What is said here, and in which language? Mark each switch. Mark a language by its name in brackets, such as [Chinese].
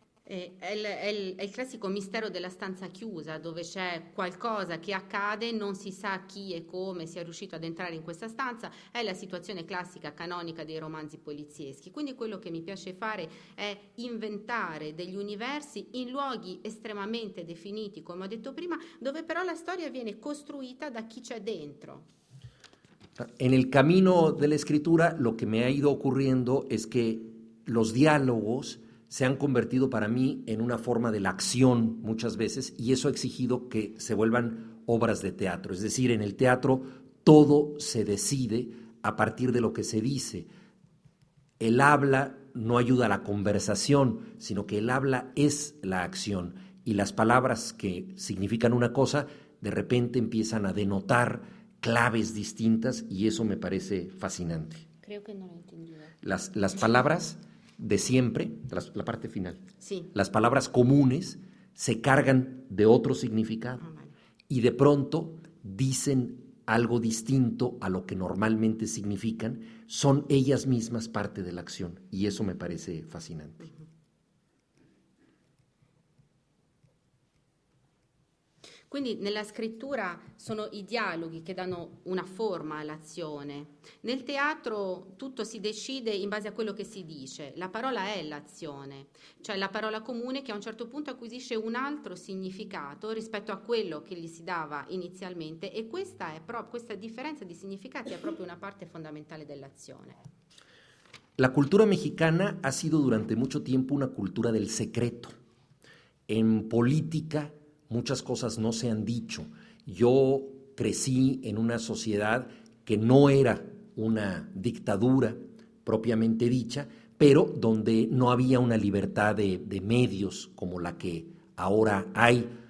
[Italian] È il classico mistero della stanza chiusa, dove c'è qualcosa che accade, non si sa chi e come sia riuscito ad entrare in questa stanza. È la situazione classica, canonica dei romanzi polizieschi. Quindi quello che mi piace fare è inventare degli universi in luoghi estremamente definiti, come ho detto prima, dove però la storia viene costruita da chi c'è dentro. [Spanish] En el camino de la escritura, lo que me ha ido ocurriendo es que los diálogos se han convertido para mí en una forma de la acción muchas veces, y eso ha exigido que se vuelvan obras de teatro. Es decir, en el teatro todo se decide a partir de lo que se dice. El habla no ayuda a la conversación, sino que el habla es la acción, y las palabras que significan una cosa de repente empiezan a denotar claves distintas, y eso me parece fascinante. Creo que no lo he entendido. Las palabras de siempre, la parte final, Sí. las palabras comunes se cargan de otro significado Vale. y de pronto dicen algo distinto a lo que normalmente significan, son ellas mismas parte de la acción, y eso me parece fascinante. [Italian] Quindi nella scrittura sono i dialoghi che danno una forma all'azione. Nel teatro tutto si decide in base a quello che si dice. La parola è l'azione, cioè la parola comune che a un certo punto acquisisce un altro significato rispetto a quello che gli si dava inizialmente, e questa differenza di significati è proprio una parte fondamentale dell'azione. [Spanish] La cultura mexicana ha sido durante mucho tiempo una cultura del secreto. En política muchas cosas no se han dicho. Yo crecí en una sociedad que no era una dictadura propiamente dicha, pero donde no había una libertad de medios como la que ahora hay.